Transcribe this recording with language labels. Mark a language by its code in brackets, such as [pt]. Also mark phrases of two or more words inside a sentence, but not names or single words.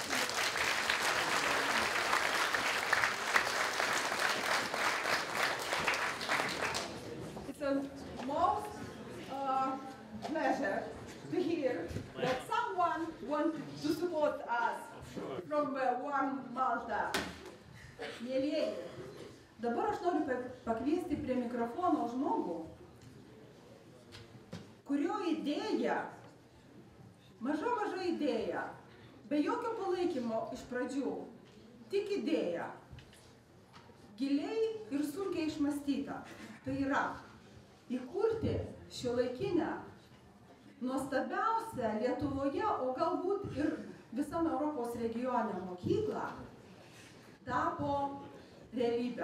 [en] Most pleasure to hear that someone wants to support us from warm Malta. [lt] Mielieji, dabar aš noriu pakviesti prie mikrofono žmogų, kurio idėja, maža idėja, be jokio palaikymo iš pradžių, tik idėja, giliai ir sunkiai išmąstyta, tai yra įkurti šiuolaikinę, nuostabiausią Lietuvoje, o galbūt ir visam Europos regione mokyklą, tapo realybę.